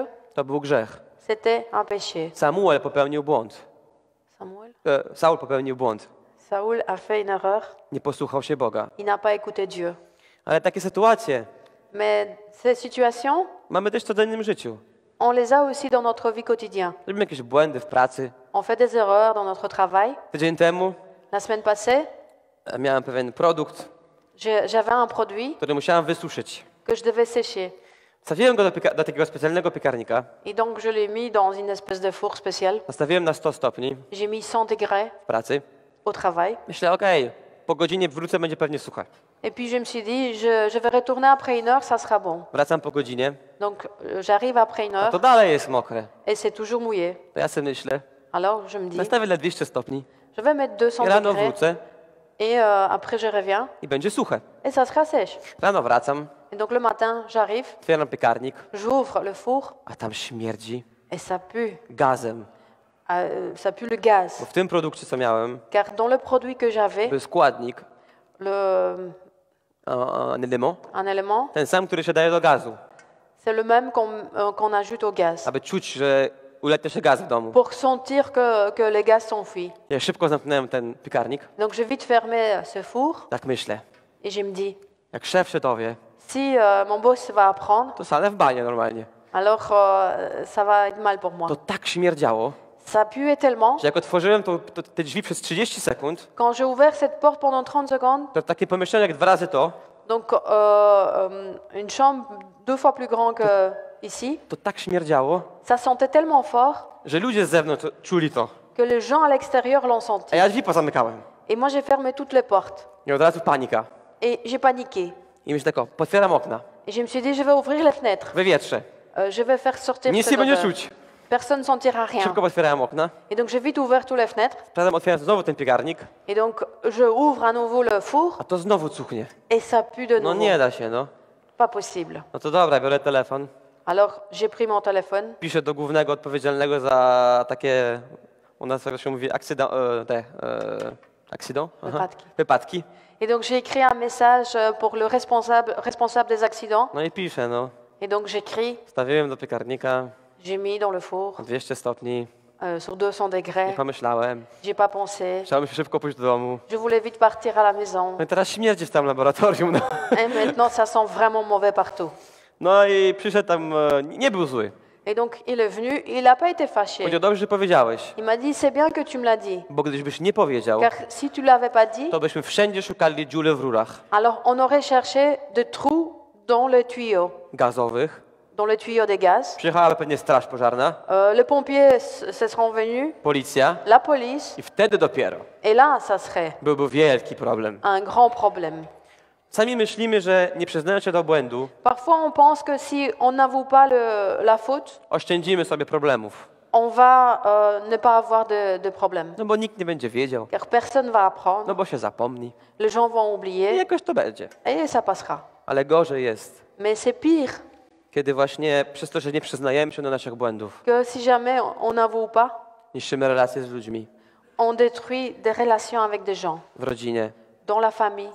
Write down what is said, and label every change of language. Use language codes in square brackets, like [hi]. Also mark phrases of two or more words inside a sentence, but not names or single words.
[pl] To był grzech. [fr] c'était un péché. [pl] Samuel popełnił błąd. Samuel? Saul popełnił błąd. [fr] Saoul a fait une erreur. [pl] Nie posłuchał się Boga. [fr] Il n'a pas écouté Dieu. [pl] Ale takie sytuacje [fr] Mais ces situations, [pl] mamy też w codziennym życiu. [fr] on les a aussi dans notre vie quotidienne. [pl] Robimy jakieś błędy w pracy. [fr] On fait des erreurs dans notre travail. [pl] Tydzień temu [fr] La semaine passée, [pl] miałem pewien produkt, [fr] j'avais un produit [pl] który musiałem wysuszyć. [fr] que je devais sécher. [pl] Wstawiłem go do takiego specjalnego piekarnika. [fr] Et donc, je l'ai mis dans une espèce de four spécial. [pl] Nastawiłem na 100 stopni [fr] J'ai mis 100 degrés [pl] w pracy. [fr] au travail. [pl] Myślę, okej, po godzinie wrócę, będzie pewnie suche. [fr] Et puis, je me suis dit, je vais retourner après une heure, ça sera bon. [pl] Wracam po godzinie, [fr] Donc, j'arrive après une [pl] a [fr] heure [pl] to dalej jest mokre. [fr] et c'est toujours mouillé. [pl] To ja sobie myślę, [fr] Alors, je me dis, [pl] nastawię na 200 stopni [fr] je vais mettre 200 [pl] i rano [fr] degrés [pl] wrócę [fr] et après, je reviens [pl] i będzie suche. [fr] et ça sera sèche. [pl] Rano wracam, [fr] Et donc, le matin, j'arrive, [pl] otwieram piekarnik, [fr] j'ouvre le four [pl] a tam śmierdzi [fr] et ça pue. [pl] gazem. [fr] Ça pue le gaz. [pl] Bo w tym produkcie, co miałem, [fr] Car dans le produit que j'avais, [pl] był składnik, [fr] un un element, élément, [pl] ten sam, który się daje do gazu, [fr] c'est le même qu'on ajoute au gaz. [pl] aby czuć, że ulatnia się gaz w domu. [fr] Pour sentir que les gaz s'enfuient. [pl] Ja szybko zamknąłem ten piekarnik, [fr] Donc je vite fermé ce four [pl] tak myślę. [fr] et je me dis, [pl] Jak szef się dowie, [fr] si mon boss va apprendre, [pl] to salę w banie normalnie. [fr] alors ça va être mal pour moi. [pl] To tak śmierdziało, [fr] Ça puait tellement. [pl] że jak otworzyłem te drzwi przez 30 sekund, [fr] Quand j'ai ouvert cette porte pendant 30 secondes, [pl] to takie pomieszczenie jak 2 razy to, [fr] donc une chambre 2 fois plus grande que ici, [pl] to tak śmierdziało, [fr] ça sentait tellement fort [pl] że ludzie z zewnątrz czuli to. [fr] que les gens à l'extérieur l'ont [pl] A [fr] senti. [pl] ja drzwi pozamykałem. [fr] Et moi j'ai fermé toutes les portes. [pl] I od razu panika. [fr] Et j'ai paniqué. [pl] I myślę tak, potwieram okna, [fr] Et je me suis dit, je vais ouvrir les fenêtres. [pl] wywietrzę. [fr] Je vais faire sortir [pl] Nic [fr] cette [pl] nie będzie [fr] odeur. [pl] czuć. [fr] Personne ne sentira rien. [pl] Szybko potwierałem okna, [fr] Et donc j'ai vite ouvert toutes les fenêtres. [pl] potem otwieram znowu ten piekarnik, [fr] Et donc je ouvre à nouveau le four [pl] a to znowu cuchnie. [fr] et ça pue de [pl] No [fr] nouveau. [pl] nie da się, no. [fr] Pas possible. [pl] No to dobra, biorę telefon, [fr] Alors j'ai pris mon téléphone. [pl] piszę do głównego odpowiedzialnego za takie, u nas to się mówi, accident? Aha. Wypadki. Wypadki. [fr] Et donc j'ai écrit un message pour le responsable des accidents. [pl] No i piszę, no. [fr] Et donc j'écris, [pl] Stawiłem do piekarnika, [fr] j'ai mis dans le four [pl] 200 stopni, [fr] sur 200 [pl] nie [fr] degrés. [pl] pomyślałem. [fr] J'ai pas pensé. [pl] Chciałem się szybko pójść do domu. [fr] Je voulais vite partir à la maison. [pl] No i teraz śmierdzi w tam laboratorium, no. [fr] Et maintenant ça sent vraiment mauvais partout. [pl] No i przyszedł tam, nie był zły. [fr] Et donc il est venu, il n'a pas été fâché. [pl] Powiedział, dobrze, że powiedziałeś, [fr] Il m'a dit, c'est bien que tu me l'as dit. [pl] bo gdybyś nie powiedział, [fr] Car si tu l'avais pas dit, [pl] to byśmy wszędzie szukali dziury w rurach [fr] alors on aurait cherché des trous dans les [pl] gazowych. [fr] des gaz. [pl] Przyjechała pewnie straż pożarna, [fr] Les pompiers se seront venus, [pl] policja [fr] la police, [pl] i wtedy dopiero [fr] et là, ça serait [pl] byłby wielki problem. [fr] un grand problème. [pl] Sami myślimy, że nie przyznając się do błędu, [fr] Parfois, on pense que si on n'avoue pas la faute, [pl] oszczędzimy sobie problemów. [fr] on va ne pas avoir de problème. [pl] No bo nikt nie będzie wiedział, [fr] Car personne va apprendre, [pl] no bo się zapomni. [fr] les gens vont [pl] I [fr] oublier, [pl] jakoś to będzie. [fr] et ça passera. [pl] Ale gorzej jest, [fr] Mais c'est pire [pl] kiedy właśnie przez to, że nie przyznajemy się do naszych błędów, [fr] que si jamais on n'avoue pas, [pl] niszczymy relacje z ludźmi, [fr] on détruit des relations avec des gens, [pl] w rodzinie, [fr] dans la famille,